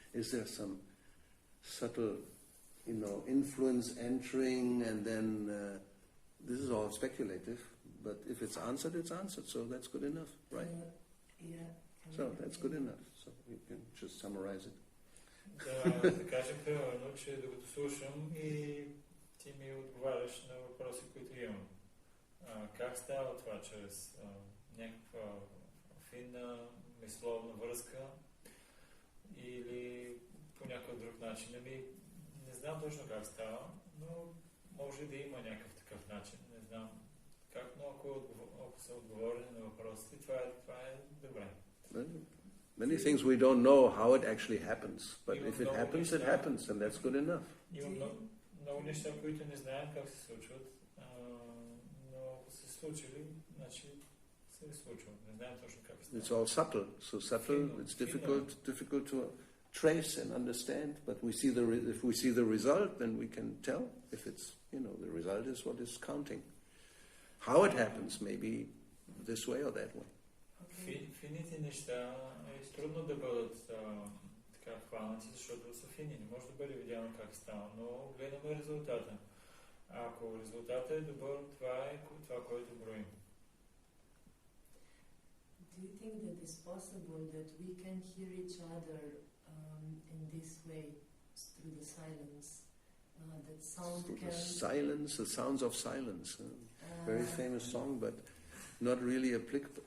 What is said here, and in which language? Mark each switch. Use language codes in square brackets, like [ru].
[en] Is there some subtle, influence entering, and then this is all speculative. But if it's answered, so that's good enough, right? Yeah. So that's good enough. So you can just summarize it. [bg] Да кажем примерно, че докато слушам и ти ми отговаряш на въпроси, които имам. Как става това? Чрез някаква финна мисловна връзка или по някакъв друг начин? Не знам точно как става, но може да има някакъв такъв начин. Не знам как, но ако са отговорени на въпросите, това е добре. [en] Many things we don't know how it actually happens, but if it happens, and that's good enough. [bg] Има много неща, които не знаем как се случват, но ако се случили, значи се е случило. Не знаем точно как се [en] It's all subtle, so subtle. It's difficult to trace and understand. But if we see the result, then we can tell if it's the result is what is counting. How it happens, maybe this way or that way. [bg] Фините неща е трудно да бъдат така хванати, защото са фини. Не може да бъде видяно как става, но гледаме резултата. Ако резултатът е добър, това е това, което броим. [en] Do you think that it's possible that we can hear each other in this way, through the silence? That sound Through can... the silence, the sounds of silence. Very famous song, but not really applicable.